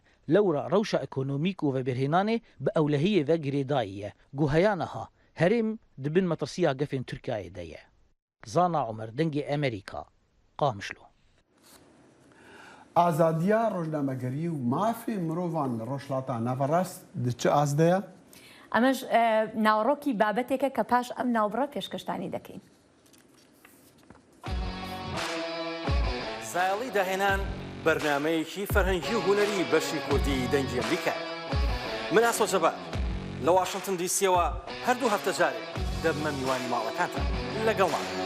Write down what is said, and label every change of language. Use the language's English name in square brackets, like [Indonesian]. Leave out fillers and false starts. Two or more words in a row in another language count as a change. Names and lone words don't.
[Kurdish] Lewra rewşa ekonomîk û vebêrhênanê bi ewlehiyê ve girêdayî ye. Guheya niha herêm dibin metirsiya gefên Tirkiyeyê de ye. Zana Umer dengê Amerîka Qamişlo. Azadiya rojnamegerî û mafê mirovan li rojhilata Navarast di çi az de ye? [Central Kurdish] ئەمەش ناوەڕۆکی بابەتێکە کە پاش ئەم ناوبڕە پێشکەشتانی دەکەین. زایڵی داهێنان بەرنامەیەکی فەرهەنگی و هونەری بەشی کوردی دەنگی ئەمریکا. من ئاسۆ جەبار لە واشنگتن دیسیەوە هەردوو هەفتە جارێک دەبمە میوانی ماڵەکانتان لەگەڵمان.